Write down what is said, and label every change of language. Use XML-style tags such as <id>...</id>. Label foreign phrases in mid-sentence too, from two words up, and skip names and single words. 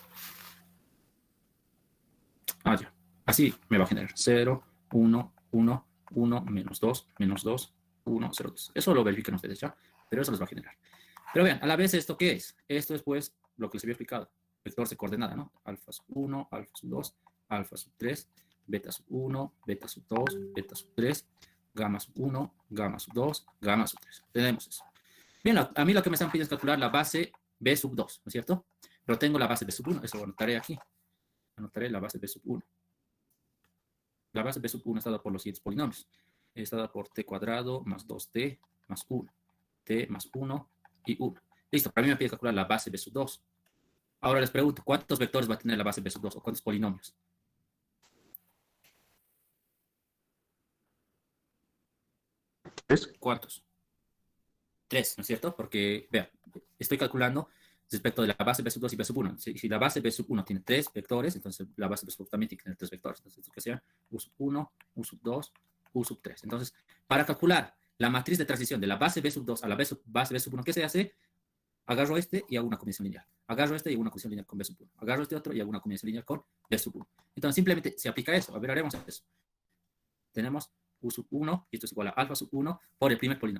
<es>Ah, ya. Así me va a generar 0, 1, 1, 1, menos 2, 1, 0, 2. Eso lo verifican ustedes ya, pero eso les va a generar. Pero vean, a la vez, ¿esto qué es? Esto es, pues, lo que les había explicado. Vectores de coordenada, ¿no? Alfa sub 1, alfa sub 2, alfa sub 3, beta sub 1, beta sub 2, beta sub 3, gamma sub 1, gamma sub 2, gamma sub 3. Tenemos eso. Bien, a mí lo que me están pidiendo es calcular la base B sub 2, ¿no es cierto? Pero tengo la base B sub 1, eso lo anotaré aquí. Anotaré la base B sub 1. La base B sub 1 está dada por los siguientes polinomios. Está dada por t cuadrado más 2t más 1. T más 1 y 1. Listo, para mí me pide calcular la base B sub 2. Ahora les pregunto, ¿cuántos vectores va a tener la base B sub 2 o cuántos polinomios? ¿Tres? ¿Cuántos? 3, ¿no es cierto? Porque, vean, estoy calculando respecto de la base B sub 2 y B sub 1. Si la base B sub 1 tiene 3 vectores, entonces la base B sub 2 también tiene que tener 3 vectores. Entonces, esto que sea U sub 1, U sub 2, U sub 3. Entonces, para calcular la matriz de transición de la base B sub 2 a la base B sub 1, ¿qué se hace? Agarro este y hago una combinación lineal. Agarro este y hago una combinación lineal con B sub 1. Agarro este otro y hago una combinación lineal con B sub 1. Entonces simplemente se aplica eso. A ver, haremos eso. Tenemos U sub 1, y esto es igual a alfa sub 1 por el primer polinomio.</es>